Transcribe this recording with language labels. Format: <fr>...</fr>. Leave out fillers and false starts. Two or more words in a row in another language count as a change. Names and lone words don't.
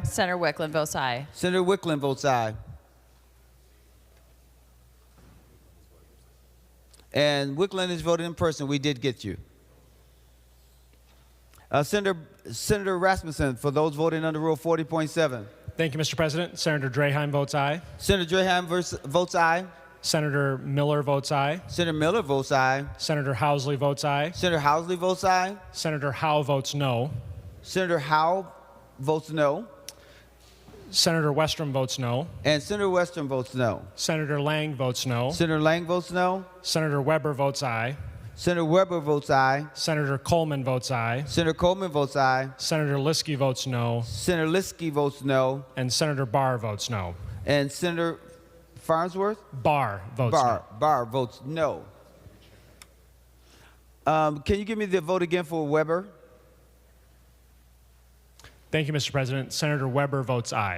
<en>Senator Wickland votes aye. Senator Wickland votes aye. And Wickland is voting in person. We did get you. Senator Rasmussen, for those voting under Rule 40.7. Thank you, Mr. President. Senator Draheim votes aye. Senator Draheim votes aye. Senator Miller votes aye. Senator Miller votes aye. Senator Housley votes aye. Senator Housley votes aye. Senator Howe votes no. Senator Howe votes no. Senator Westrom votes no. And Senator Westrom votes no. Senator Lang votes no. Senator Lang votes no. Senator Weber votes aye. Senator Weber votes aye. Senator Coleman votes aye. Senator Coleman votes aye. Senator Liskey votes no. Senator Liskey votes no. And Senator Barr votes no. And Senator Farnsworth? Barr votes no. Barr votes no. Can you give me the vote again for Weber? Thank you, Mr. President. Senator Weber votes aye.</en>